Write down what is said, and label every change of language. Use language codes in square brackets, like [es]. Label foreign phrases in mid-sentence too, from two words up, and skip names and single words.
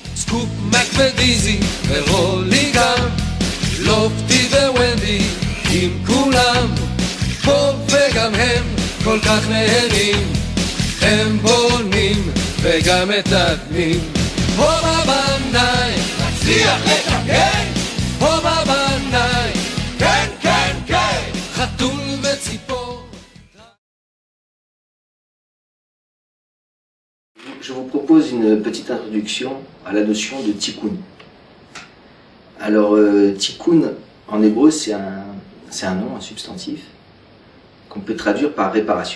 [he] סקופ, מק ודיזי ורולי גם, לופטי וונדי עם כולם, פה וגם הם כל כך נהנים, הם בונים וגם מתקנים. הומה בנאי, נצליח לתקן, הומה בנאי, כן כן כן, חתול וציפור. [fr] Je vous propose une petite introduction à la notion de tikkun. Alors, tikkun en hébreu, c'est un nom, un substantif, qu'on peut traduire par réparation.